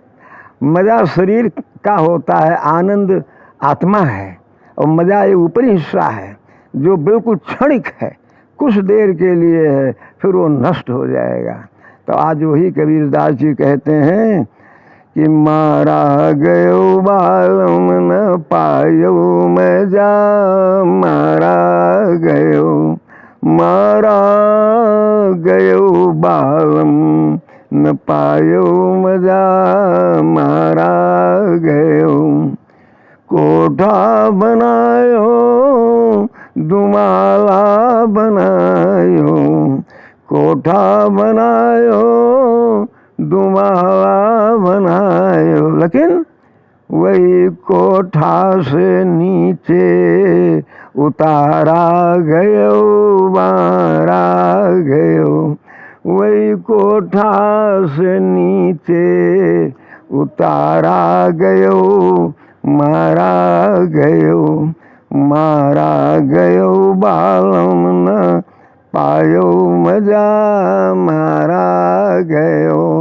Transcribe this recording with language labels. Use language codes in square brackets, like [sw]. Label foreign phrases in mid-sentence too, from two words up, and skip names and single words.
[hi] मजा शरीर का होता है, आनंद आत्मा है। और मजा ये ऊपरी हिस्सा है जो बिल्कुल क्षणिक है, कुछ देर के लिए है, फिर वो नष्ट हो जाएगा। तो आज वही कबीरदास जी कहते हैं कि [bra] मारा गयो बालम न पायो मजा, मारा गयो, [hi] मारा गयो बालम न पायो मजा, मारा गयो। [bra] कोठा बनायो दुमाला बनायो, कोठा बनायो दुमाला बनायो। लेकिन वही कोठा से नीचे उतारा गयो, मारा गयो। वही कोठा से नीचे उतारा गयो, मारा गयो, मारा गयो बालम न पायो मजा, मारा गयो।